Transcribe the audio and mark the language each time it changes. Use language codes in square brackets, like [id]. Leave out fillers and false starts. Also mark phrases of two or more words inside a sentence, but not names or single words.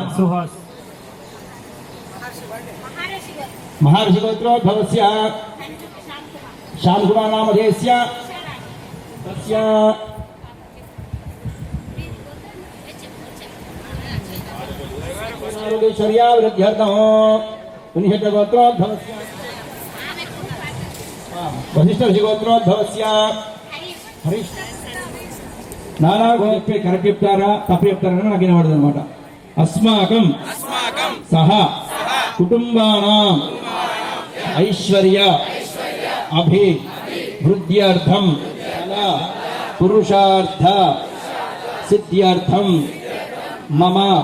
[sa] महर्षिगोत्रोद्भवस्य श्यामकुमार नामधेयस्य तस्य आरोग्यैश्वर्यावृद्ध्यर्थं पुनिषगोत्रोद्भवस्य वसिष्ठऋषिगोत्रोद्भवस्य हरीश नाना గోత్రే [te] కరెక్ట్ చెప్తారా తప్పు చెప్తారా నాకు వినబడదు అనమాట [sa] అస్మాకం సహ కుటుంబానాం ఐశ్వర్య అభివృద్ధ్యర్థం పురుషార్థ సిద్ధ్యర్థం మమ